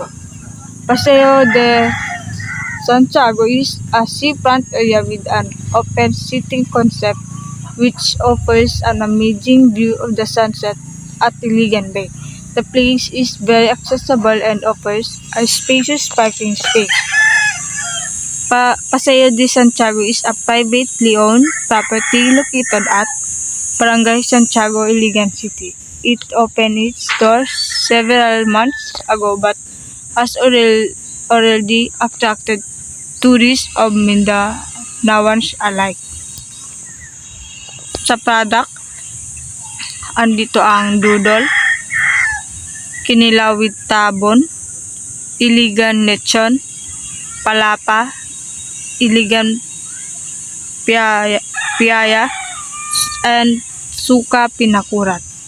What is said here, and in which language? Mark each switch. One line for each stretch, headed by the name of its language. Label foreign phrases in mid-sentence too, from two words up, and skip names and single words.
English: Paseo de Santiago is a seafront area with an open seating concept which offers an amazing view of the sunset at Iligan Bay. The place is very accessible and offers a spacious parking space. Paseo de Santiago is a privately owned property located at Barangay Santiago, Iligan City. It opened its doors several months ago but has already attracted tourists of Mindanaoans alike.
Filipino: Sa product, andito ang Dudol, Kinilaw with Tabon, Iligan Lechon, Palapa, Iligan Piaya, and Suka Pinakurat.